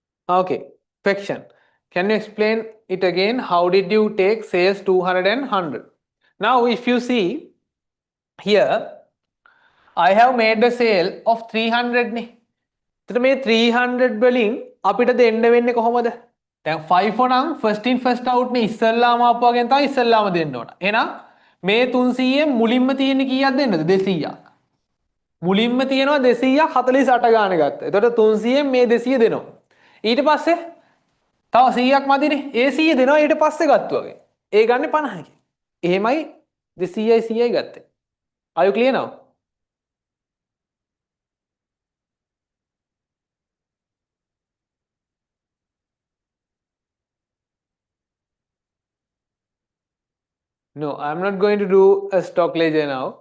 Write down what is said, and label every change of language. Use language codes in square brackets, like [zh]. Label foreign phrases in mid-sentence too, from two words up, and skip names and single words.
[en] Okay, question. Can you explain it again? How did you take sales 200 and 100? Now, if you see here, I have made a sale of 300 නේ. [si] එතකොට මේ 300 වලින් අපිට දෙන්න වෙන්නේ කොහොමද? දැන් 5 නම් [en] first in first out [si] නේ ඉස්සල්ලාම ආපු වගේ තමයි ඉස්සල්ලාම දෙන්න ඕන. එහෙනම් මේ 300 මුලින්ම තියෙන්නේ කීයක් දෙන්නද? 200ක්. මුලින්ම තියෙනවා 200ක් 48 ගාන ගත්තා. එතකොට 300න් මේ 200 දෙනවා. ඊට පස්සේ තව 100ක් මදිනේ. ඒ 100 දෙනවා ඊට පස්සේ ගත්තු වගේ. ඒ ගන්න 50කින්. එහෙමයි 200යි 100යි ගත්තේ. [en] Are you clear now? No, I'm not going to do a stock ledger now.